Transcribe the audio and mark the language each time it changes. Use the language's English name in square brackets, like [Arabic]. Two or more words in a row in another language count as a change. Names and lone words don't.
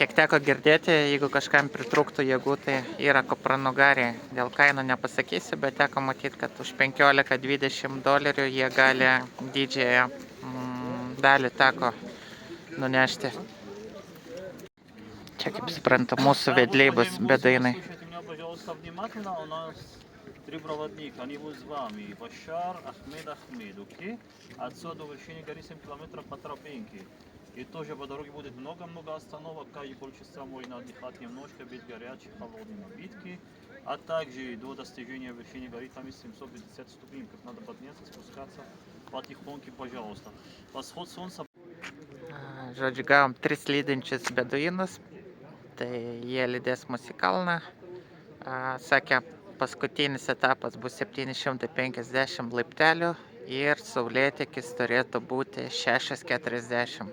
[Lithuanian] Kiek teko girdėti, jeigu kažkam pritrūktų jėgų, tai yra kupranugariai. Dėl kainų nepasakysiu, bet teko matyti, kad už $15–20 jie gali didžiąją dalį tako nunešti. Čia, kaip suprantu, mūsų vedliai bus bedainai. [Russian] Три проводника, они будут с вами. Башар, Ахмед, окей? Отсюда до вершины горы 7 километров по тропинке. И тоже по дороге будет много-много остановок, каждые полчаса можно отдыхать немножко, без горячей, холодной напитки. А также до достижения вершины горы там есть 750 ступенек, надо подняться, спускаться потихоньку, пожалуйста. Восход солнца. [Lithuanian] Žodžiu, gavom 3 lydinčius beduinus, tai jie lydės mus į kalną. Sakė, paskutinis etapas bus 750 laiptelių ir saulėtekis turėtų būti 6:40.